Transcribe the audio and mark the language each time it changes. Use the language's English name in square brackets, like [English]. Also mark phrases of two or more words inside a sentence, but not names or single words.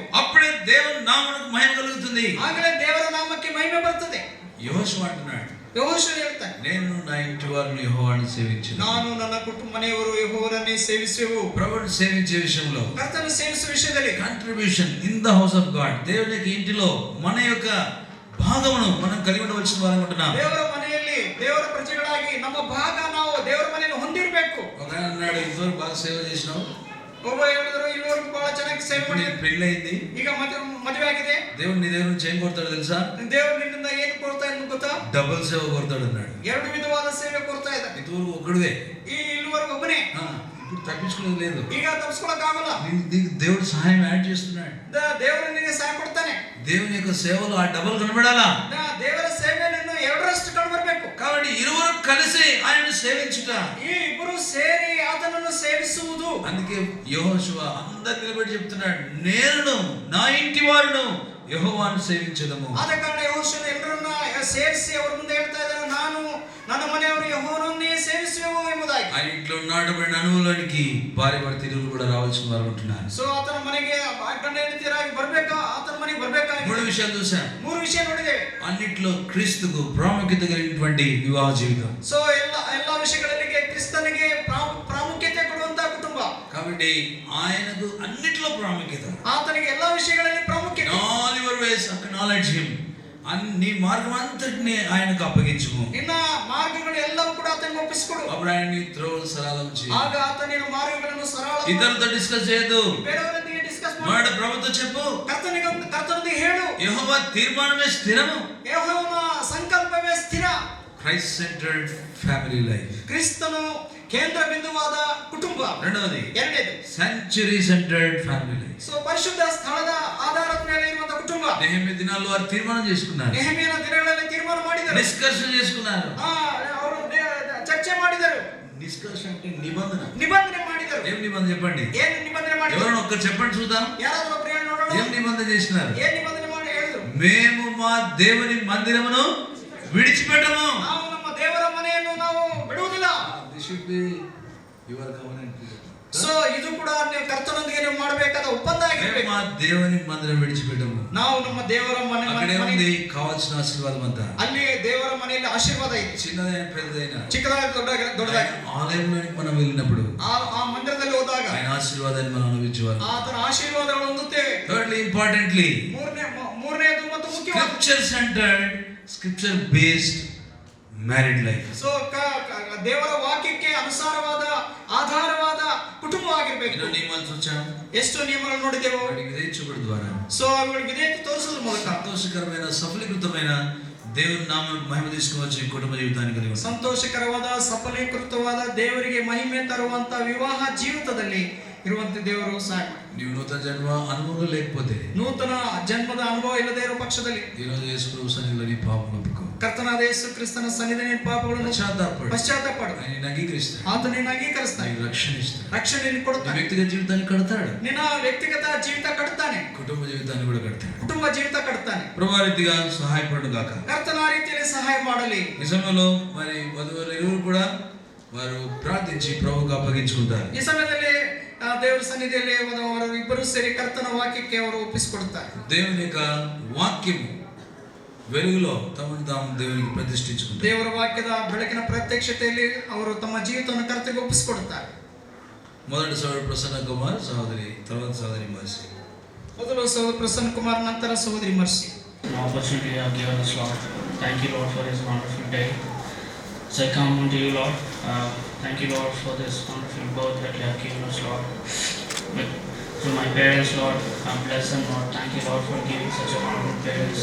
[Telugu] అప్పుడే దేవుని నామమునకు మహిమ కలుగుతుంది. [Kannada] ಆಗಲೇ ದೇವರ ನಾಮಕ್ಕೆ ಮಹಿಮೆ ಬರ್ತದೆ. [Telugu] యెహోషువ అంటున్నాడు, [Kannada] ಯೆಹೋಶುವ ಹೇಳ್ತಾನೆ, [Telugu] నేను నా ఇంటి వారిని యెహోవాను సేవించును. [Kannada] ನಾನು ನನ್ನ ಮನೆಯವರು ಯೆಹೋವನನ್ನೇ ಸೇವಿಸುವೆವು. [Telugu] ప్రభువును సేవించే విషయంలో, [Kannada] ಕರ್ತನ ಸೇವಿಸುವ ವಿಷಯದಲ್ಲಿ [English] contribution in the house of God, [Telugu] దేవుని యొక్క ఇంటిలో మన యొక్క భాగమును మనం కలిగి ఉండవలసిన వారు అనుకుంటున్నాం. [Kannada] ದೇವರ ಮನೆಯಲ್ಲಿ ದೇವರ ಪ್ರಜೆಗಳಾಗಿ ನಮ್ಮ ಭಾಗ ನಾವು ದೇವರ ಮನೆಯಲ್ಲಿ ಹೊಂದಿರಬೇಕು. [Telugu] ఒక ఆయన అన్నాడు, ఇంతవరకు బాగా సేవ చేసినావు, [Kannada] ಒಬ್ಬ ಹೇಳಿದ್ರು, ಇಲ್ಲಿವರೆಗೂ ಬಹಳ ಚೆನ್ನಾಗಿ ಸೇವೆ [Telugu] ఇప్పుడు [Kannada] ಮಾಡಿ, [Telugu] నీకు పెళ్లి అయింది, [Kannada] ಈಗ ಮದುವೆ ಆಗಿದೆ, [Telugu] దేవుడు నీ దగ్గర నుంచి ఏం కోరుతాడు తెలుసా? [Kannada] ದೇವರು ನಿನ್ನಿಂದ ಏನು ಕೊಡ್ತಾ ಇದ್ದು ಗೊತ್ತಾ? [Telugu] డబుల్ సేవ కోరుతాడు అన్నాడు. [Kannada] ಎರಡು ವಿಧವಾದ ಸೇವೆ ಕೊಡ್ತಾ ಇದ್ದ. [Telugu] ఇంతవరకు ఒక్కడివే, [Kannada] ಇಲ್ಲಿವರೆಗೂ ಒಬ್ಬನೇ, [Telugu] ఇప్పుడు తప్పించుకునేది లేదు. [Kannada] ಈಗ ತಪ್ಪಿಸ್ಕೊಳಕ್ ಆಗಲ್ಲ. [Telugu] నీకు దేవుడు సహాయం యాడ్ చేస్తున్నాడు. [Kannada] ದೇವರು ನಿನಗೆ ಸಹಾಯ ಕೊಡ್ತಾನೆ. [Telugu] దేవుని యొక్క సేవలో ఆ డబుల్ కనబడాలా. [Kannada] ದೇವರ ಸೇವೆಯಲ್ಲಿ ಎರಡರಷ್ಟು ಕಂಡು ಬರಬೇಕು. [Telugu] కాబట్టి ఇరువురు కలిసి ఆయనను సేవించుట, [Kannada] ಈ ಇಬ್ಬರು ಸೇರಿ ಆತನನ್ನು ಸೇವಿಸುವುದು. [Telugu] అందుకే యెహోషువ అందరిని నిలబెట్టి చెప్తున్నాడు, నేను నా ఇంటి వారును యెహోవాను సేవించదము. [Kannada] ಆದ ಕಾರಣ ಯೆಹೋಶುವ ಎಲ್ಲರನ್ನ ಸೇರಿಸಿ ಅವರ ಮುಂದೆ ಹೇಳ್ತಾ ಇದ್ದಾನೆ, ನಾನು ನನ್ನ ಮನೆಯವರು ಯೆಹೋವನನ್ನೇ ಸೇವಿಸುವೆವು ಎಂಬುದಾಗಿ. [Telugu] ఆ ఇంట్లో నాటబడిన అనువులోనికి భార్య భర్త ఇరువురు కూడా రావాల్సిన వారు ఉంటున్నారు. [Kannada] ಸೊ ಆತನ ಮನೆಗೆ ಗಂಡ ಹೆಂಡತಿಯರಾಗಿ ಬರ್ಬೇಕಾ, ಆತನ ಮನೆಗೆ ಬರ್ಬೇಕಾಗಿ [Telugu] 3 విషయాలు చూసాం. [Kannada] 3 ವಿಷಯ ನೋಡಿದ್ದೇವೆ. [Telugu] అన్నిట్లో క్రీస్తుకు ప్రాముఖ్యత కలిగినటువంటి వివాహ జీవితం. [Kannada] ಸೊ ಎಲ್ಲ విషయಗಳಲ್ಲಿ ಕ್ರಿಸ್ತನಿಗೆ ಪ್ರಾಮುಖ್ಯತೆ ಕೊಡುವಂತ ಕುಟುಂಬ. [Telugu] కాబట్టి ఆయనకు అన్నిట్లో ప్రాముఖ్యత. [Kannada] ಆತನಿಗೆ ಎಲ್ಲ విషయಗಳಲ್ಲಿ ಪ್ರಾಮುಖ್ಯತೆ. [English] All your ways acknowledge him. [Telugu] నీ మార్గం అంతటిని ఆయనకు అప్పగించుము. [Kannada] ನಿನ್ನ ಮಾರ್ಗಗಳು ಎಲ್ಲವೂ ಕೂಡ ಆತನಿಗೆ ಒಪ್ಪಿಸಿಕೊಡು. [Telugu] అప్పుడు ఆయన నీ త్రోవలు సరళం చేయి. [Kannada] ಆಗ ಆತ ನಿನ್ನ ಮಾರ್ಗಗಳನ್ನು ಸರಳ. [Telugu] ఇతరులతో డిస్కస్ చేయదు. [Kannada] ಬೇರೆಯವರೊಂದಿಗೆ ಡಿಸ್ಕಸ್ [Telugu] ಮಾಡು ప్రభుతో చెప్పు [Kannada] ಕರ್ತನಿಗೆ ಹೇಳು, [Telugu] యెహోవా తీర్మానమే స్థిరము. [Kannada] ಯೆಹೋವನ ಸಂಕಲ್ಪವೇ ಸ್ಥಿರ. [English] Christ centered family life. [Kannada] ಕ್ರಿಸ್ತನು ಕೇಂದ್ರ ಬಿಂದುವಾದ ಕುಟುಂಬ. [Telugu] రెండవది [Kannada] ಎರಡನೇದು [English] century centered family life. [Kannada] ಸೊ ಪರಿಶುದ್ಧ ಸ್ಥಳದ ಆಧಾರದ ಮೇಲೆ ಇರುವಂತ ಕುಟುಂಬ. [Telugu] నెహెమ్యా దినాల్లో వారు తీర్మానం చేసుకున్నారు, [Kannada] ನೆಹೆಮೀಯನ ದಿನಗಳಲ್ಲಿ ತೀರ್ಮಾನ ಮಾಡಿದರು, [Telugu] నిష్కర్షణ చేసుకున్నారు. [Kannada] ಅವರು ಚರ್ಚೆ ಮಾಡಿದರು, [Telugu] నిష్కర్ష అంటే నిబంధన. [Kannada] ನಿಬಂಧನೆ ಮಾಡಿದರು. [Telugu] ఏం నిబంధన చెప్పండి, [Kannada] ಏನು ನಿಬಂಧನೆ ಮಾಡಿದರು? [Telugu] ఎవరైనా ఒక్కరు చెప్పండి చూద్దాం. [Kannada] ಯಾರಾದರೂ ಒಬ್ಬರು ಹೇಳಿ ನೋಡೋಣ. [Telugu] ఏం నిబంధన చేసినారు? [Kannada] ಏನು నిబంధನೆ ಮಾಡಿ ಹೇಳಿದರು? [Telugu] మేము మా దేవుని మందిరమును విడిచిపెట్టము. [Kannada] ನಾವು ನಮ್ಮ ದೇವರ ಮನೆಯನ್ನು ನಾವು ಬಿಡುವುದಿಲ್ಲ. [English] This should be your covenant. [Kannada] ಸೊ ಇದು ಕೂಡ ನೀವು ಕರ್ತನೊಂದಿಗೆ ನೀವು ಮಾಡಬೇಕಾದ ಒಪ್ಪಂದ [Telugu] మేము [Kannada] ಆಗಿರಬೇಕು. [Telugu] మా దేవుని మందిరం విడిచిపెట్టము. [Kannada] ನಾವು ನಮ್ಮ ದೇವರ [Telugu] అక్కడే ఉంది కావాల్సిన ఆశీర్వాదం అంతా. [Kannada] ಅಲ್ಲಿ ದೇವರ ಮನೆಯಲ್ಲಿ ಆಶೀರ್ವಾದ ಇದೆ, [Telugu] చిన్నదైన పెద్దదైన [Kannada] ಚಿಕ್ಕದಾಗಿ ದೊಡ್ಡದಾಗಿ. [Telugu] ఆలయంలోనికి మనం వెళ్ళినప్పుడు [Kannada] ಆ ಮಂದಿರದಲ್ಲಿ ಹೋದಾಗ [Telugu] ఆయన ఆశీర్వాదాన్ని మనం అనుభవించేవారు. [Kannada] ಆತನ ಆಶೀರ್ವಾದಗಳು ಹೊಂದುತ್ತೇವೆ. [English] thirdly importantly [Kannada] ಮೂರನೇದು ಮತ್ತು ಮುಖ್ಯವಾದ [English] scripture centered scripture based married life. [Kannada] ಸೊ ದೇವರ ವಾಕ್ಯಕ್ಕೆ ಅನುಸಾರವಾದ ಆಧಾರವಾದ ಕುಟುಂಬವಾಗಿರ್ಬೇಕು. [Telugu] ఎన్నో నియమాలు చూచాం, [Kannada] ಎಷ್ಟು నియಮಗಳನ್ನು ನೋಡಿದೆವು. [Telugu] వాటికి విధేయించబడి ద్వారా [Kannada] ಸೊ ಅವುಗಳಿಗೆ ವಿಧೇಯತೆ ತೋರಿಸೋದ್ರ ಮೂಲಕ [Telugu] సంతోషకరమైన సఫలీకృతమైన దేవుని నామమునకు మహిమ తీసుకువచ్చి కుటుంబ జీవితాన్ని కలిగి ఉంటాం. [Kannada] ಸಂತೋಷಕರವಾದ ಸಫಲೀಕೃತವಾದ ದೇವರಿಗೆ ಮಹಿಮೆ ತರುವಂತ ವಿವಾಹ ಜೀವಿತದಲ್ಲಿ ಇರುವಂತ ದೇವರು ಸಾಕು. [Telugu] నీవు నూతన జన్మ అనుభవం లేకపోతే, [Kannada] ನೂತನ ಜನ್ಮದ ಅನುಭವ ಇಲ್ಲದೆ ಇರುವ ಪಕ್ಷದಲ್ಲಿ [Telugu] ఈ రోజు యేసు ప్రభు సన్నిధిలో నీ పాపం ఒప్పుకో, [Kannada] ಕರ್ತನಾದ ಯೇಸು ಕ್ರಿಸ್ತನ ಸನ್ನಿಧಿಯ ಪಾಪಗಳನ್ನು ಪಶ್ಚಾತ್ತಾಪಪಡು. [Telugu] ఆయన అంగీకరిస్తాడు, [Kannada] ಆತನನ್ನು ಅಂಗೀಕರಿಸ್ತಾನೆ, [Telugu] నీకు రక్షణ ఇస్తాడు, [Kannada] ರಕ್ಷಣೆಯನ್ನು [Telugu] నీ [Kannada] ಕೊಡುತ್ತಾನೆ, [Telugu] వ్యక్తిగత జీవితాన్ని కడతాడు, [Kannada] ನಿನ್ನ ವ್ಯಕ್ತಿಗತ ಜೀವಿತ ಕಟ್ತಾನೆ, [Telugu] కుటుంబ జీవితాన్ని కూడా కడతాడు. [Kannada] ಕುಟುಂಬ ಜೀವಿತ ಕಟ್ತಾನೆ. [Telugu] ప్రభా రీతిగా సహాయపడు గాక. [Kannada] ಕರ್ತನ ಆ ರೀತಿಯಲ್ಲಿ ಸಹಾಯ ಮಾಡಲಿ. [Telugu] ఈ సమయంలో మరి వధువులు ఇరువురు కూడా వారు ప్రార్థించి ప్రభువుకు అప్పగించుకుంటారు. [Kannada] ಈ ಸಮಯದಲ್ಲಿ ದೇವರ ಸನ್ನಿಧಿಯಲ್ಲಿ ಅವರು ಇಬ್ಬರು ಸೇರಿ ಕರ್ತನ ವಾಕ್ಯಕ್ಕೆ ಅವರು ಒಪ್ಪಿಸಿಕೊಡುತ್ತಾರೆ. [Telugu] దేవుని యొక్క వాక్యము వెలుగులో తమను తాము దేవునికి ప్రతిష్ఠించుకుంటారు. [Kannada] ದೇವರ ವಾಕ್ಯದ ಬೆಳಕಿನ ಪ್ರತ್ಯಕ್ಷತೆಯಲ್ಲಿ ಅವರು ತಮ್ಮ ಜೀವಿತವನ್ನು ಕರ್ತನಿಗೆ ಒಪ್ಪಿಸಿಕೊಡುತ್ತಾರೆ. [Telugu] మొదటి సోదరుడు ప్రసన్న కుమార్, సహోదరి తర్వాత సహోదరి మర్సి. [Kannada] ಮೊದಲು ಸಹೋದರ ಪ್ರಸನ್ನ ಕುಮಾರ್, ನಂತರ ಸಹೋದರಿ ಮರ್ಸಿ. [English] An opportunity you have given us, Lord. Thank you, Lord, for this wonderful day. So I come unto you, Lord. Thank you, Lord, for this wonderful birth that you have given us, Lord. To my parents, Lord, bless them, Lord. Thank you, Lord, for giving such a wonderful parents.